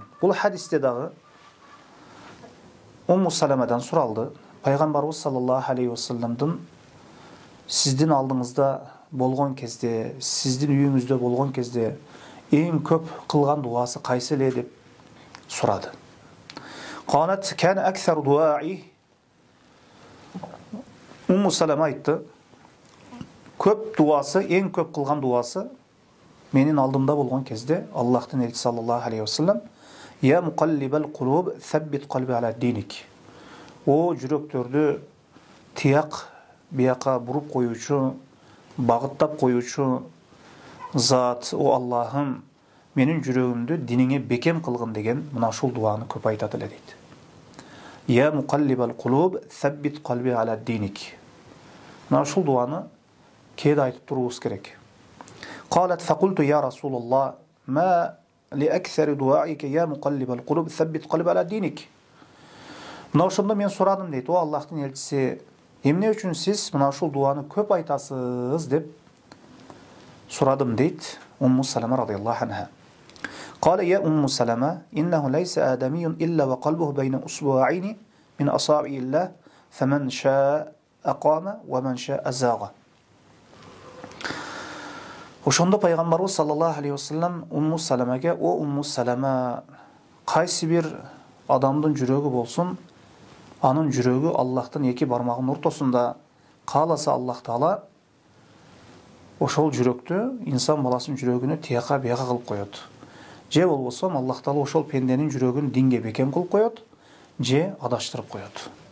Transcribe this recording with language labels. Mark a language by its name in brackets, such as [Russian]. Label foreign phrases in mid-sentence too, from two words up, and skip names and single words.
[Kyrgyz] Бул хадисте дагы Умму Саламадан суралды: Пайгамбарыбыз [Arabic] صلى الله عليه وسلم [Kyrgyz] сиздин алдыңызда болгон кезде, сиздин үйүңүздө болгон кезде эң көп кылган дуасы кайсы эле деп сурады. [Arabic] كانت كان أكثر دعائه. [Kyrgyz] Умму Салама айтты: көп дуасы, эң көп кылган дуасы менин алдымда болгон кезде Аллахтын элчиси [Arabic] صلى الله عليه وسلم: "يا مقلب القلوب, ثبت قلبي على دينك." [Kyrgyz] О жүрөктөрдү тияк бияка буруп коюучу, багыттап коюучу зат, о Аллахым, менин жүрөгүмдү диниңе бекем кылгын деген мына ушул дуаны көп айтат эле дейт. [Arabic] يا مقلب القلوب ثبت قلبي على دينك. [Kyrgyz] Мына ушул дуаны кээде айтып туруубуз керек. [Arabic] قالت فقلت يا رسول الله ما لأكثر دعائك يا مقلب القلوب ثبت قلب على دينك. [Kyrgyz] Мына ошондо мен сурадым дейт. О Аллахтын элчиси, эмне үчүн сиз мына ушул дуаны көп айтасыз деп сурадым дейт Умму Салама [Arabic] رضي الله عنها. قال يا أم سلمة إنه ليس آدمي إلا وقلبه بين أصبعين من أصابع الله فمن شاء أقام ومن شاء أزاغ. [Kyrgyz] Ошондо Пайгамбарыбыз [Arabic] صلى الله عليه وسلم [Kyrgyz] Умму Саламага: "О Умму Салама, кайсы бир адамдын жүрөгү болсун, анын жүрөгү Аллахтын эки бармагынын ортосунда. Кааласа Аллах Таала ошол жүрөктү, инсан баласынын жүрөгүнө тияка бияка кылып коет. Же болбосо Аллах Таала ошол пенденин жүрөгүн динге бекем кылып коет, же адаштырып коет."